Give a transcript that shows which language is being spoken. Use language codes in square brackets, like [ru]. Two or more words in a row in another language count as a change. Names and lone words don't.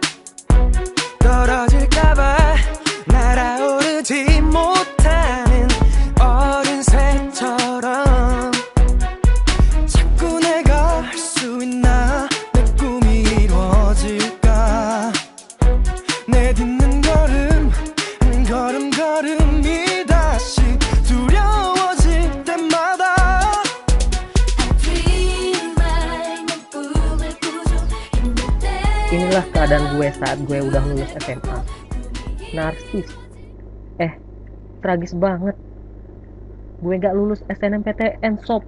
[ko] 떨어질까봐 날아오르지 못하는 어린 새처럼 자꾸 내가 할 수 있나, 내 꿈이 이루어질까. 내 딛는 걸음 걸음걸음이 다시 두려워질 때마다 [id] Inilah keadaan gue saat gue udah lulus SMA. Narsis. Tragis banget. Gue gak lulus SNMPTN sob.